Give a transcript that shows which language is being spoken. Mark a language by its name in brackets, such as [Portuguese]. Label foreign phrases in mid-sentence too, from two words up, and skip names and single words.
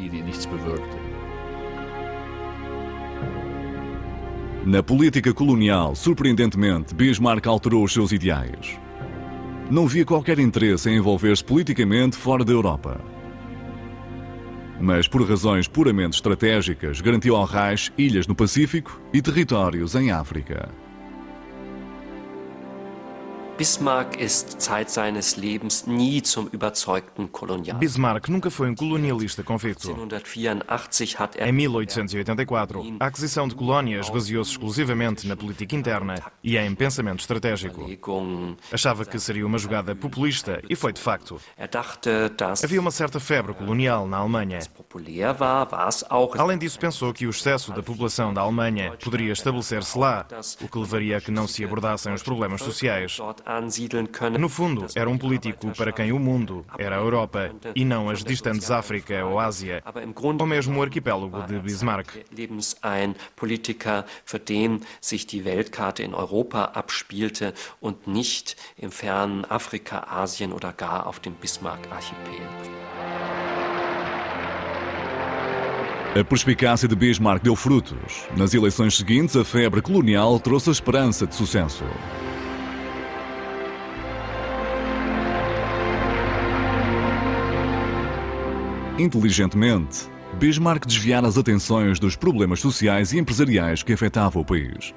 [Portuguese] Na política colonial, surpreendentemente, Bismarck alterou os seus ideais. Não via qualquer interesse em envolver-se politicamente fora da Europa. Mas, por razões puramente estratégicas, garantiu ao Reich ilhas no Pacífico e territórios em África. [German] Bismarck ist Zeit seines Lebens nie zum überzeugten Kolonial. [Portuguese] Bismarck nunca foi um colonialista convicto. [German] 1884 hat [Portuguese] Em 1884, a aquisição de colónias baseou-se exclusivamente na política interna e em pensamento estratégico. Achava que seria uma jogada populista e foi de facto. Havia uma certa febre colonial na Alemanha. Além disso, pensou que o excesso da população da Alemanha poderia estabelecer-se lá, o que levaria a que não se abordassem os problemas sociais. No fundo, era um político para quem o mundo era a Europa e não as distantes África ou Ásia, ou mesmo o arquipélago de Bismarck. [German] Ein Politiker, für den sich die Weltkarte in Europa abspielte und nicht im fernen Afrika, Asien oder gar auf dem Bismarck-Archipel. [Portuguese] A perspicácia de Bismarck deu frutos. Nas eleições seguintes, a febre colonial trouxe a esperança de sucesso. Inteligentemente, Bismarck desviara as atenções dos problemas sociais e empresariais que afetavam o país.